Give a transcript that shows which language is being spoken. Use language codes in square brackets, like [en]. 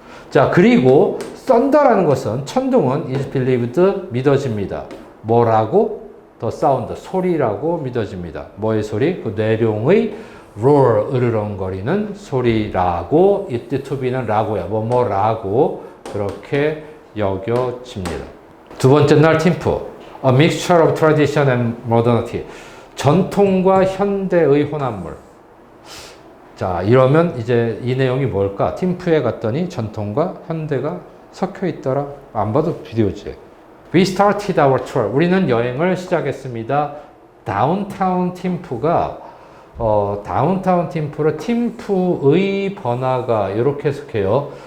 [ko] 자, 그리고 썬더라는 것은, 천둥은 [en] is believed, [ko] 믿어집니다. 뭐라고? [en] The sound, [ko] 소리라고 믿어집니다. 뭐의 소리? 그 뇌룡의 roar, 으르렁거리는 소리라고, [en] it to be [ko] 는 라고야. 뭐라고 그렇게 여겨집니다. 두 번째 날 팀프, [en] a mixture of tradition and modernity. [ko] 전통과 현대의 혼합물. 자, 이러면 이제 이 내용이 뭘까? 팀프에 갔더니 전통과 현대가 섞여 있더라. 안 봐도 비디오지. [en] We started our tour. [ko] 우리는 여행을 시작했습니다. 다운타운 팀프가 다운타운 팀프로 팀프의 번화가 이렇게 해석해요.